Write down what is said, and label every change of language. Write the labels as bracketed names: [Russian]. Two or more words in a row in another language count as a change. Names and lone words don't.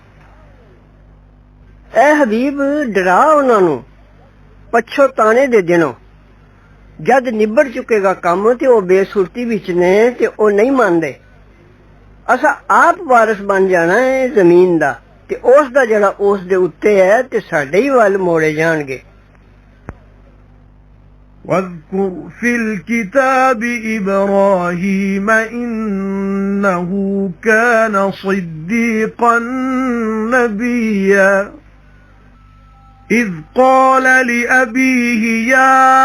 [Punjabi] ਏ ਹਬੀਬ ਡਰਾ ਉਨ੍ਹਾਂ ਨੂੰ ਪਛੋਤਾਣੇ ਦੇ ਦਿਨੋਂ, ਜਦ ਨਿੱਬੜ ਚੁਕੇਗਾ ਕੰਮ ਤੇ ਓ ਬੇਸੁਰਤੀ ਵਿਚ ਨੇ ਤੇ ਓ ਨਹੀਂ ਮੰਨਦੇ। ਅਸਾਂ ਆਪ ਵਾਰਿਸ ਬਣ ਜਾਣਾ ਹੈ ਜ਼ਮੀਨ ਦਾ ਤੇ ਉਸ ਦਾ ਜਿਹੜਾ ਉਸ ਦੇ ਉੱਤੇ ਹੈ ਤੇ ਸਾਡੇ ਹੀ ਵੱਲ ਮੋੜੇ ਜਾਣਗੇ। [Arabic] واذكر في الكتاب إبراهيم إنه كان صديقا نبيا إذ قال لأبيه يا